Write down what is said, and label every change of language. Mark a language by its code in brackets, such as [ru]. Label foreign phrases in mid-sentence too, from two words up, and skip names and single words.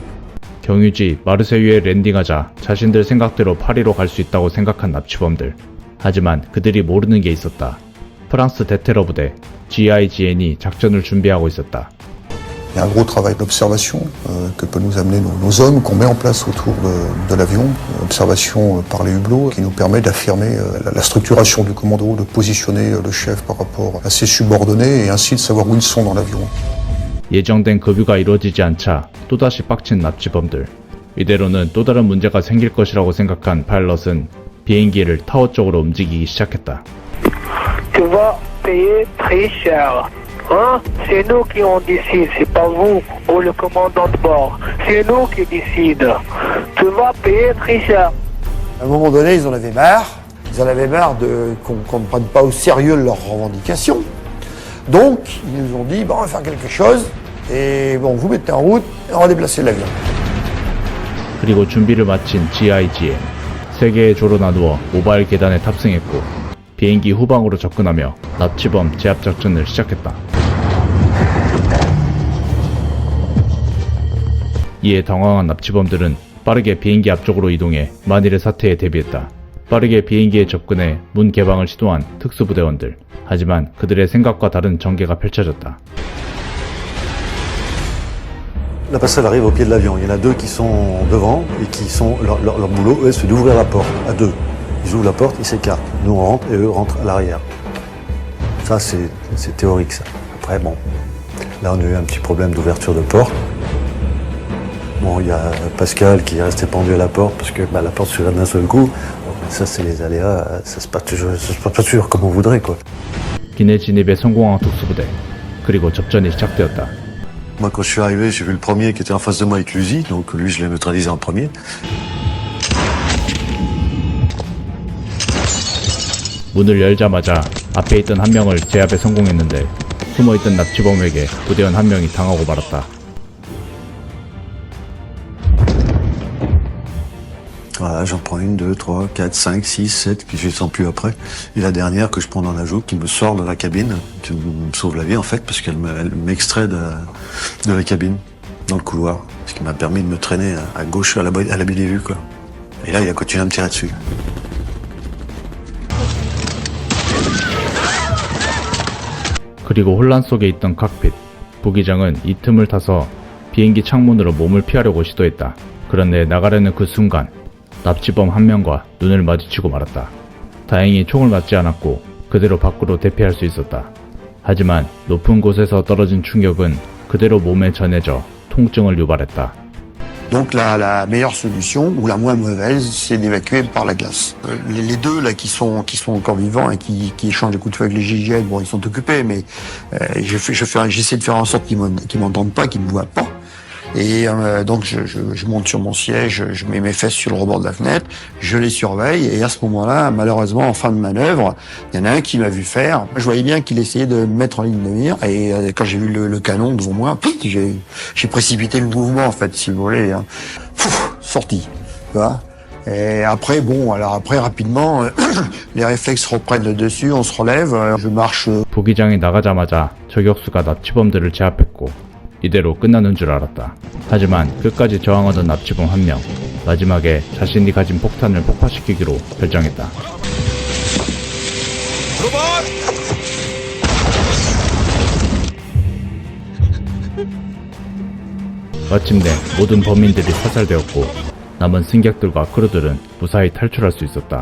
[ko] 경유지 마르세유에 랜딩하자 자신들 생각대로 파리로 갈 수 있다고 생각한 납치범들. 하지만 그들이 모르는 게 있었다. 프랑스 대테러 부대 GIGN이 작전을 준비하고 있었다. [fr] Il y a un gros travail d'observation que peuvent nous amener nos hommes qu'on met en place autour de l'avion, observation par les hublots qui nous permet d'affirmer la structuration du commando, de positionner le chef par rapport à ses subordonnés et ainsi de savoir où ils sont dans l'avion. [ko] 예정된 급유가 이루어지지 않자 또다시 빡친 납치범들. 이대로는 또 다른 문제가 생길 것이라고 생각한 파일럿은 비행기를 타워 쪽으로 움직이기 시작했다. [fr] Tu vas payer très cher. Hein? C'est nous qui on décide, c'est pas vous ou le commandant de bord. C'est nous qui décide. Tu vas payer très cher. À un moment donné, ils en avaient marre. Ils en avaient marre qu'on ne prenne pas au sérieux leurs revendications. Donc, ils nous ont dit, bon, on va faire quelque chose. Et bon, vous mettez en route et on va déplacer l'avion. [ko] 그리고 준비를 마친 GIGN. 세 개의 조로 나누어 모바일 계단에 탑승했고 비행기 후방으로 접근하며 납치범 제압 작전을 시작했다. 이에 당황한 납치범들은 빠르게 비행기 앞쪽으로 이동해 만일의 사태에 대비했다. 빠르게 비행기에 접근해 문 개방을 시도한 특수부대원들. 하지만 그들의 생각과 다른 전개가 펼쳐졌다. [fr] La passerelle arrive au pied de l'avion. Il y en a deux qui sont devant et qui sont leur boulot, eux, c'est d'ouvrir la porte à deux. Ils ouvrent la porte, ils s'écartent. Nous on rentre et eux rentrent à l'arrière. Ça c'est théorique ça. Après bon, là on a eu un petit problème d'ouverture de porte. Bon, il y a Pascal qui est resté pendu à la porte parce que la porte s'ouvrait d'un seul coup. Ça c'est les aléas, ça se passe pas toujours comme on voudrait quoi. [ko] 기내 진입에 성공한 특수부대. 그리고 접전이 시작되었다. [fr] Moi quand je suis arrivé, j'ai vu le premier qui était en face de moi avec l'USI, donc lui je l'ai neutralisé en premier. [ko] 문을 열자마자 앞에 있던 한 명을 제압에 성공했는데 숨어있던 납치범에게 부대원 한 명이 당하고 말았다. [fr] Voilà, j'en prends une, deux, trois, quatre, cinq, six, sept, puis je ne sens plus après. Et la dernière que je prends dans la joue, qui me sort de la cabine, qui me sauve la vie en fait, parce qu'elle m'extrait de la cabine, dans le couloir. Ce qui m'a permis de me traîner à gauche à l'abri des vues quoi. Et là il a continué à me tirer dessus. [ko] 그리고 혼란 속에 있던 칵핏. 부기장은 이 틈을 타서 비행기 창문으로 몸을 피하려고 시도했다. 그런데 나가려는 그 순간 납치범 한 명과 눈을 마주치고 말았다. 다행히 총을 맞지 않았고 그대로 밖으로 대피할 수 있었다. 하지만 높은 곳에서 떨어진 충격은 그대로 몸에 전해져 통증을 유발했다. [fr] Donc la meilleure solution, ou la moins mauvaise, c'est d'évacuer par la glace. Les deux là qui sont encore vivants et qui échangent des coups de feu avec les GIGN, bon ils sont occupés, mais j'essaie de faire en sorte qu'ils m'entendent pas, qu'ils me voient pas. Et donc je monte sur mon siège, je mets mes fesses sur le rebord de la fenêtre, je les surveille et à ce moment-là, malheureusement en fin de manœuvre, il y en a un qui m'a vu faire. Je voyais bien qu'il essayait de me mettre en ligne de mire et quand j'ai vu le canon devant moi, j'ai précipité le mouvement en fait, si vous voulez. Hein. Sorti, tu vois. Et après rapidement, les réflexes reprennent le dessus, on se relève, je marche. [ko] 부기장이 나가자마자 저격수가 납치범들을 제압했고 이대로 끝나는 줄 알았다. 하지만 끝까지 저항하던 납치범 한 명, 마지막에 자신이 가진 폭탄을 폭파시키기로 결정했다. 마침내 모든 범인들이 사살되었고 남은 승객들과 크루들은 무사히 탈출할 수 있었다.